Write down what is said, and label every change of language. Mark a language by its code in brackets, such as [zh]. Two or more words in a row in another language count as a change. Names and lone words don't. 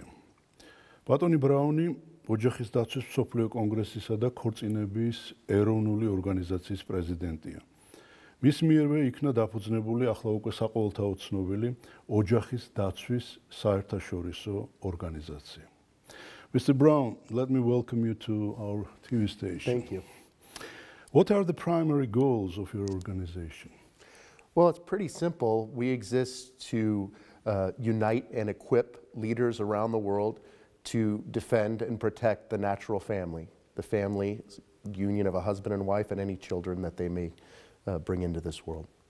[ka] ბატონი ბრაუნი ოჯახის დაცვის მსოფლიო კონგრესისა და ქორწინების ეროვნული ორგანიზაციის პრეზიდენტია. მის მიერვე იქნა დაფუძნებული ახლა უკვე საყოველთაო ცნობილი ოჯახის დაცვის საერთაშორისო ორგანიზაცია. [en] Mr. Brown, let me welcome you to our TV station. Thank you. What are the primary goals of your organization? Well, it's pretty simple. We exist to unite and equip leaders around the world to defend and protect the natural family, the family union of a husband and wife and any children that they may bring into this world.